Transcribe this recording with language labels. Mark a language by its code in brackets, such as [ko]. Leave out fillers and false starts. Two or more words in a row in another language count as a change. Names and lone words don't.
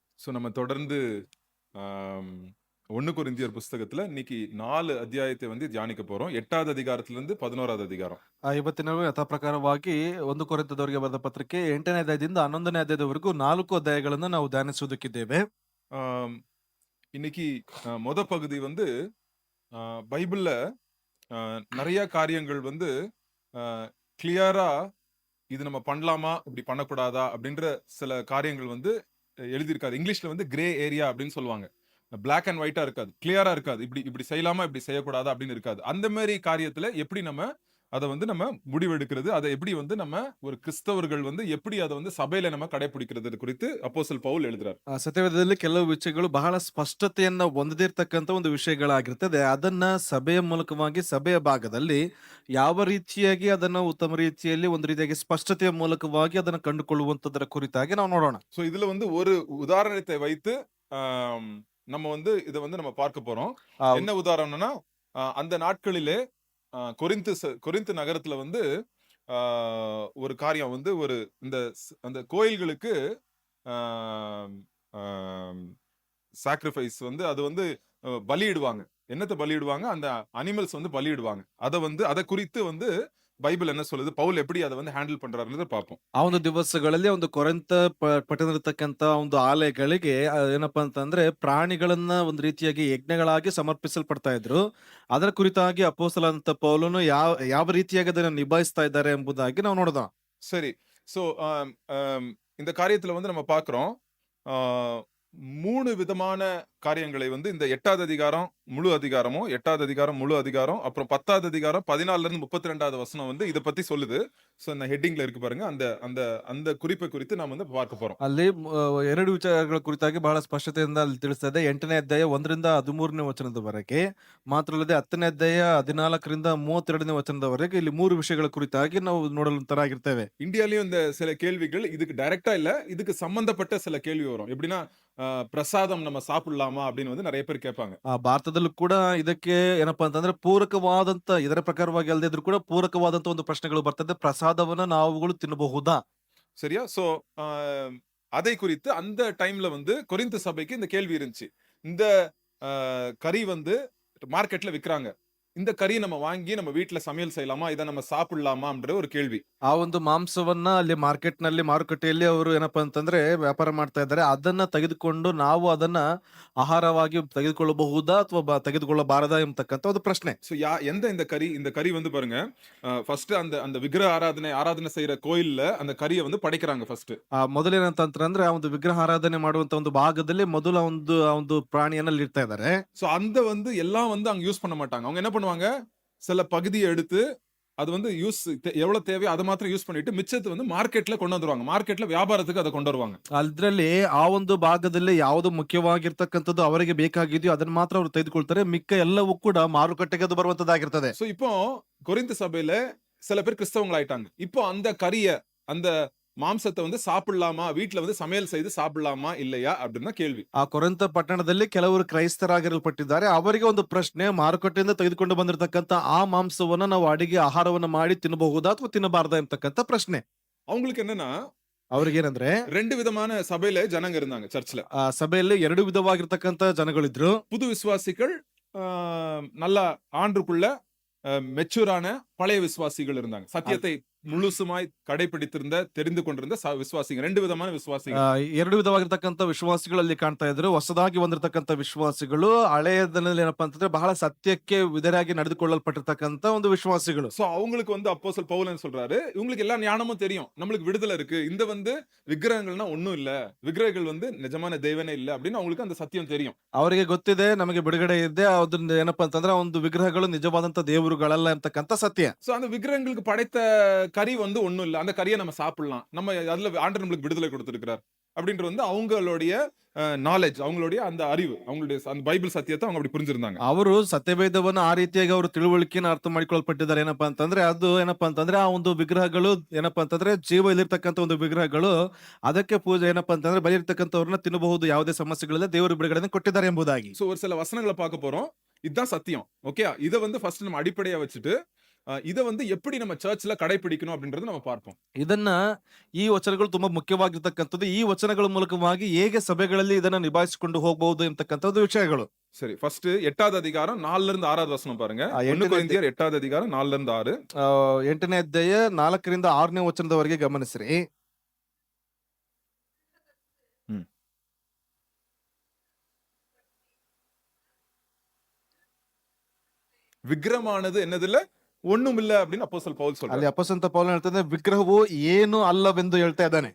[ta] நம்ம தொடர்ந்து ஆம், 1 கொரிந்தியர் புஸ்தகத்துல இன்னைக்கு 4 அத்தியாயத்தை வந்து தியானிக்க போறோம். 8வது அதிகாரத்திலிருந்து 11வது அதிகாரம். [kn] ಇವತ್ತಿನ ಯಥಾಪ್ರಕಾರವಾಗಿ 1 ಕೊರಿಂಥದವರಿಗೆ ಬರೆದ ಪತ್ರಿಕೆ 8ನೇ ಅಧ್ಯಾಯದಿಂದ 11ನೇ ಅಧ್ಯಾಯದವರೆಗೂ 4 ಅಧ್ಯಾಯಗಳನ್ನು ನಾವು ಧ್ಯಾನಿಸುವುದಕ್ಕಿದ್ದೇವೆ. [ta] ஆம், இன்னைக்கு மொத பகுதி வந்து பைபிள்ல நெறைய காரியங்கள் வந்து அ கிளியரா இது நம்ம பண்ணலாமா? இப்படி பண்ணக்கூடாதா? அப்படின்ற சில காரியங்கள் வந்து எழுதியிருக்காது. இங்கிலீஷ்ல வந்து [en] grey area [ta] அப்படின்னு சொல்லுவாங்க. [en] black and whiteஆ [ta] இருக்காது. கிளியரா இருக்காது. இப்படி இப்படி செய்யலாமா? இப்படி செய்யக்கூடாதா? அப்படின்னு இருக்காது. அந்த மாரி காரியத்துல எப்படி நம்ம அத வந்து நம்ம முடிவெடுக்கிறது? அத எப்படி வந்து நம்ம ஒரு கிறிஸ்தவர்கள் வந்து எப்படி அத வந்து சபையில நம்ம கடைபிடிக்கிறது குறித்து அப்போஸ்தலன் பவுல் எழுதுறார். [kn] ಸತ್ಯವೇದದಲ್ಲಿ ಕೆಲವು ವಿಷಯಗಳು ಬಹಳ ಸ್ಪಷ್ಟತೆಯನ್ನ ಹೊಂದಿರತಕ್ಕಂತ ಒಂದು ವಿಷಯಗಳಾಗಿರ್ತದೆ. ಅದನ್ನ ಸಭೆಯ ಮೂಲಕವಾಗಿ ಸಭೆಯ ಭಾಗದಲ್ಲಿ ಯಾವ ರೀತಿಯಾಗಿ ಅದನ್ನ ಉತ್ತಮ ರೀತಿಯಲ್ಲಿ ಒಂದು ರೀತಿಯಾಗಿ ಸ್ಪಷ್ಟತೆಯ ಮೂಲಕವಾಗಿ ಅದನ್ನ ಕಂಡುಕೊಳ್ಳುವಂತದರ ಕುರಿತಾಗಿ ನಾವು ನೋಡೋಣ. [ta] சோ இதுல வந்து ஒரு உதாரணத்தை வைத்து ஆம், நம்ம வந்து இத வந்து நம்ம பார்க்க போறோம். ಆ என்ன உதாரணம்னா, அந்த நாட்களிலே கொரிந்து நகரத்துல வந்து ஆ, ஒரு காரியம் வந்து ஒரு அந்த கோயில்களுக்கு ஆம், ஆம், சாக்ரிஃபைஸ் வந்து அது வந்து பலியிடுவாங்க. என்னத்த பலியிடுவாங்க? அந்த அனிமல்ஸ் வந்து பலியிடுவாங்க. அத குறித்து வந்து பைபிள் என்ன சொல்லுது? பவுல் எப்படி அத வந்து ஹேண்டில் பண்றாருன்றத பார்ப்போம். [kn] ಆ ಒಂದು ದಿವಸಗಳಲ್ಲಿ ಒಂದು ಕೊರಿಂಥ ಪಟ್ಟಣದಲ್ಲಿರ್ತಕ್ಕಂತ ಒಂದು ಆಲಯಗಳಿಗೆ ಏನಪ್ಪಾ ಅಂತಂದ್ರೆ ಪ್ರಾಣಿಗಳನ್ನ ಒಂದು ರೀತಿಯಾಗಿ ಯಜ್ಞಗಳಾಗಿ ಸಮರ್ಪಿಸಲ್ಪಡ್ತಾ ಇದ್ರು. ಅದರ ಕುರಿತಾಗಿ ಅಪೊಸ್ತಲನಾದಂತ ಪೌಲನು ಯಾವ ರೀತಿಯಾಗಿ ಅದನ್ನ ನಿಭಾಯಿಸ್ತಾ ಇದ್ದಾರೆ ಎಂಬುದಾಗಿ ನಾವು ನೋಡೋಣ. [ta] சரி. ஸோ இந்த காரியத்துல வந்து நம்ம பார்க்கிறோம். ஆ 3 விதமான காரியங்களை வந்து இந்த 8வது அதிகாரம் முழு அதிகாரமும், 8வது அதிகாரம் முழு அதிகாரம், அப்புறம் 10வது அதிகாரம் 14லிருந்து 32வது வசனம் வந்து இத பத்தி சொல்லுது. ஸோ இந்த ஹெட்டிங்ல இருக்கு பாருங்க. அந்த அந்த அந்த குறிப்பை குறித்து நாம வந்து பார்க்க போறோம். [kn] ಅಲ್ಲಿ 2 ವಿಚಾರಗಳ ಕುರಿತಾಗಿ ಬಹಳ ಸ್ಪಷ್ಟತೆಯಿಂದ ಅಲ್ಲಿ ತಿಳಿಸ್ತದೆ. 8ನೇ ಅಧ್ಯಾಯ 1ರಿಂದ 13ನೇ ವಚನದವರೆಗೆ, ಮಾತ್ರ ಅಲ್ಲದೆ 10ನೇ ಅಧ್ಯಾಯ 14ರಿಂದ 32ನೇ ವಚನದವರೆಗೆ ಇಲ್ಲಿ 3 ವಿಷಯಗಳ ಕುರಿತಾಗಿ ನಾವು ನೋಡಲು ತರಾಗಿರ್ತೇವೆ. [ta] இந்தியாலயும் இந்த சில கேள்விகள் இதுக்கு டைரக்ட்டா இல்ல. இதுக்கு சம்பந்தப்பட்ட சில கேள்வி வரும். எப்படின்னா, பிரசாதம் நம்ம சாப்பிடலாமா? அப்படின்னு வந்து நெறைய பேர் கேட்பாங்க. [kn] ಭಾರತದಲ್ಲೂ ಕೂಡ ಇದಕ್ಕೆ ಏನಪ್ಪಾ ಅಂತಂದ್ರೆ ಪೂರಕವಾದಂತ ಇದರ ಪ್ರಕಾರವಾಗಿ ಅಲ್ಲದೆ ಇದ್ರೂ ಕೂಡ ಪೂರಕವಾದಂತ ಒಂದು ಪ್ರಶ್ನೆಗಳು ಬರ್ತದೆ. ಪ್ರಸಾದವನ್ನ ನಾವುಗಳು ತಿನ್ನಬಹುದಾ? [ta] சரியா? ஸோ, அ அதை குறித்து அந்த டைம்ல வந்து கொரிந்து சபைக்கு இந்த கேள்வி இருந்துச்சு. இந்த கறி வந்து மார்க்கெட்ல விக்கிறாங்க. இந்த கறிய நம்ம வாங்கி நம்ம வீட்ல சமையல் செய்யலாமா? இத நம்ம சாப்பிடலாமான்ற ஒரு கேள்வி. [kn] ಆ ಒಂದು ಮಾಂಸವನ್ನ ಅಲ್ಲಿ ಮಾರ್ಕೆಟ್‌ನಲ್ಲಿ ಮಾರುಕಟ್ಟೆಯಲ್ಲಿ ಅವರು ಏನಪ್ಪಾ ಅಂತಂದ್ರೆ ವ್ಯಾಪಾರ ಮಾಡ್ತಾ ಇದ್ದಾರೆ. ಅದನ್ನ ತೆಗೆದುಕೊಂಡು ನಾವು ಅದನ್ನ ಆಹಾರವಾಗಿ ತೆಗೆದುಕೊಳ್ಳಬಹುದಾ ಅಥವಾ ತೆಗೆದುಕೊಳ್ಳಬಾರದಾ ಎಂಬತಕ್ಕಂತ ಒಂದು ಪ್ರಶ್ನೆ. [ta] ஸோ இந்த கறி வந்து பாருங்க, ஃபர்ஸ்ட் அந்த அந்த விக்கிரக ஆராதனை செய்ற கோயில்ல அந்த கறிய வந்து படைக்கிறாங்க ஃபர்ஸ்ட். [kn] ಮೊದಲೇನಂತಂದ್ರೆ ಆ ಒಂದು ವಿಗ್ರಹ ಆರಾಧನೆ ಮಾಡುವಂತ ಒಂದು ಭಾಗದಲ್ಲಿ ಮೊದಲು ಆ ಒಂದು ಪ್ರಾಣಿಯನ್ನ ಅಲ್ಲಿ ಇಡ್ತಾ ಇದ್ದಾರೆ. [ta] ஸோ அந்த வந்து எல்லாம் வந்து அங்க யூஸ் பண்ண மாட்டாங்க. அவங்க என்ன பண்ணுவாங்க? சில பகுதிய எடுத்து அது வந்து எவ்வளவு தேவையோ அத மாத்திரம் யூஸ் பண்ணிட்டு மிச்சத்த வந்து மார்க்கெட்ல கொண்டு வந்துருவாங்க. மார்க்கெட்ல வியாபாரத்துக்கு அத கொண்டு வருவாங்க. [kn] ಅದ್ರಲ್ಲಿ ಆ ಒಂದು ಭಾಗದಲ್ಲಿ ಯಾವುದು ಮುಖ್ಯವಾಗಿರ್ತಕ್ಕಂಥದ್ದು ಅವರಿಗೆ ಬೇಕಾಗಿದೆಯೋ ಅದನ್ನ ಮಾತ್ರ ಅವರು ತೆಗೆದುಕೊಳ್ತಾರೆ. ಮಿಕ್ಕ ಎಲ್ಲವೂ ಕೂಡ ಮಾರುಕಟ್ಟೆಗೆ ಅದು ಬರುವಂತದ್ದಾಗಿರ್ತದೆ. [ta] சோ இப்போ கொரிந்து சபையில சில பேர் கிறிஸ்தவங்களாயிட்டாங்க. இப்போ அந்த கறிய, அந்த மாம்சத்த வந்து சாப்பிடலாமா? வீட்ல வந்து சமையல் செய்து சாப்பிடலாமா? இல்லையா? அப்படின்னு தான் கேள்வி. [kn] ಆ ಕೊರಿಂಥ ಪಟ್ಟಣದಲ್ಲಿ ಕೆಲವರು ಕ್ರೈಸ್ತರಾಗಿರಲ್ಪಟ್ಟಿದ್ದಾರೆ. ಅವರಿಗೆ ಒಂದು ಪ್ರಶ್ನೆ, ಮಾರುಕಟ್ಟೆಯಿಂದ ತೆಗೆದುಕೊಂಡು ಬಂದಿರತಕ್ಕಂತ ಆ ಮಾಂಸವನ್ನ ನಾವು ಅಡಿಗೆ ಆಹಾರವನ್ನ ಮಾಡಿ ತಿನ್ನಬಹುದಾ ಅಥವಾ ತಿನ್ನಬಾರದಾ ಎಂಬತಕ್ಕಂತ ಪ್ರಶ್ನೆ. [ta] அவங்களுக்கு என்னன்னா, [kn] ಅವ್ರಿಗೇನಂದ್ರೆ [ta] 2 விதமான சபையில ஜனங்க இருந்தாங்க சர்ச்ல. [kn] ಆ ಸಭೆಯಲ್ಲಿ 2 ವಿಧವಾಗಿರ್ತಕ್ಕಂತ ಜನಗಳಿದ್ರು. [ta] புது விசுவாசிகள், ஆ, நல்லா ஆண்டுக்குள்ள மெச்சூரான பழைய விசுவாசிகள் இருந்தாங்க. சத்தியத்தை முழுசுமாய் கடைபிடித்திருந்த, தெரிந்து கொண்டிருந்த விசுவாசிகள். 2 விதமான விசுவாசிகள். [kn] 2 ವಿಧವಾಗಿರ್ತಕ್ಕಂತ ವಿಶ್ವಾಸಿಗಳಲ್ಲಿ ಕಾಣ್ತಾ ಇದ್ರು. ಹೊಸದಾಗಿ ಬಂದಿರತಕ್ಕಂತ ವಿಶ್ವಾಸಿಗಳು, ಹಳೆಯದರಲ್ಲಿ ಏನಪ್ಪಾ ಅಂತಂದ್ರೆ ಬಹಳ ಸತ್ಯಕ್ಕೆ ವಿಧೇಯರಾಗಿ ನಡೆದುಕೊಳ್ಳಲ್ಪಟ್ಟಿರ್ತಕ್ಕಂತ ಒಂದು ವಿಶ್ವಾಸಿಗಳು. [ta] சோ அவங்களுக்கு வந்து அப்போஸ்தலன் பவுல் என்ன சொல்றாரு? இவங்களுக்கு எல்லா ஞானமும் தெரியும். நம்மளுக்கு விடுதலை இருக்கு. இந்த வந்து விக்கிரகங்கள்னா ஒண்ணும் இல்ல. விக்கிரகங்கள் வந்து நிஜமான தெய்வனே இல்ல அப்படின்னு அவங்களுக்கு அந்த சத்தியம் தெரியும். [kn] ಅವರಿಗೆ ಗೊತ್ತಿದೆ, ನಮಗೆ ಬಿಡುಗಡೆ ಇದೆ. ಅದನ್ನ ಏನಪ್ಪಾ ಅಂತಂದ್ರೆ ಆ ಒಂದು ವಿಗ್ರಹಗಳು ನಿಜವಾದಂತ ದೇವರುಗಳಲ್ಲ ಅಂತಕ್ಕಂತ ಸತ್ಯ. [ta] சோ அந்த விக்கிரகங்களுக்கு படைத்த கறி வந்து ஒண்ணும் இல்ல. அந்த கறிய நம்ம சாப்பிடலாம். நம்ம அதுல ஆண்டவர் நம்மளுக்கு விடுதலை கொடுத்திருக்கிறார். அப்படின்றது வந்து அவங்களுடைய நாலேஜ், அவங்களுடைய அந்த அறிவு, அவங்களுடைய அந்த பைபிள் சத்தியத்தை அவங்க அப்படி புரிஞ்சிருந்தாங்க. [kn] ಅವರು ಸತ್ಯವೇದವನ್ನ ಆ ರೀತಿಯಾಗಿ ಅವರು ತಿಳುವಳಿಕೆನ ಅರ್ಥ ಮಾಡಿಕೊಳ್ಳಲ್ಪಟ್ಟಿದ್ದಾರೆ. ಏನಪ್ಪಾ ಅಂತಂದ್ರೆ ಅದು ಏನಪ್ಪಾ ಅಂತಂದ್ರೆ ಆ ಒಂದು ವಿಗ್ರಹಗಳು ಏನಪ್ಪಾ ಅಂತಂದ್ರೆ ಜೀವ ಇಲ್ಲಿರ್ತಕ್ಕಂಥ ಒಂದು ವಿಗ್ರಹಗಳು, ಅದಕ್ಕೆ ಪೂಜೆ ಏನಪ್ಪಾ ಅಂತಂದ್ರೆ ಬಲಿ ಇರ್ತಕ್ಕಂಥವ್ರನ್ನ ತಿನ್ನಬಹುದು, ಯಾವುದೇ ಸಮಸ್ಯೆಗಳಿಲ್ಲ, ದೇವರು ಬಿಡುಗಡೆಯನ್ನು ಕೊಟ್ಟಿದ್ದಾರೆ ಎಂಬುದಾಗಿ. [ta] சோ ஒரு சில வசனங்களை பார்க்க போறோம். இதுதான் சத்தியம். ஓகே, இத வந்து ஃபர்ஸ்ட் நம்ம அடிப்படையா வச்சுட்டு இத வந்து எப்படி நம்ம சர்ச்ல கடைபிடிக்கணும் அப்படின்றத நம்ம பார்ப்போம். [kn] ಇದನ್ನ ಈ ವಚನಗಳು ತುಂಬಾ ಮುಖ್ಯವಾಗಿರ್ತಕ್ಕಂಥದ್ದು. ಈ ವಚನಗಳ ಮೂಲಕವಾಗಿ ಹೇಗೆ ಸಭೆಗಳಲ್ಲಿ ಇದನ್ನ ನಿಭಾಯಿಸಿಕೊಂಡು ಹೋಗಬಹುದು ಎಂತಕ್ಕಂಥದ್ದು ವಿಷಯಗಳು. [ta] சரி, ஃபர்ஸ்ட் 8வது அதிகாரம் 4ல இருந்து 6வது வசனம் பாருங்க. 1 [kn] ಎಂಟನೇ [ta] கொரிந்தியர் 8வது அதிகாரம் 4ல இருந்து 6. [kn] 8ನೇ ಅಧ್ಯಾಯ 4ರಿಂದ 6ನೇ ವಚನದವರೆಗೆ ಗಮನಿಸ್ರಿ. [ta] ம். விக்கிரமானது என்னதில்ல? ஒண்ணுமில்ல அப்படின்னு அப்போஸ்தலன் பவுல் [kn] ಅಲ್ಲಿ [ta] சொல்றாரு. [kn] ಅಪೊಸ್ತಲ ಪೌಲನು ಹೇಳ್ತಾನೆ ವಿಗ್ರಹವು ಏನು ಅಲ್ಲವೆಂದು ಹೇಳ್ತಾ ಇದ್ದಾನೆ.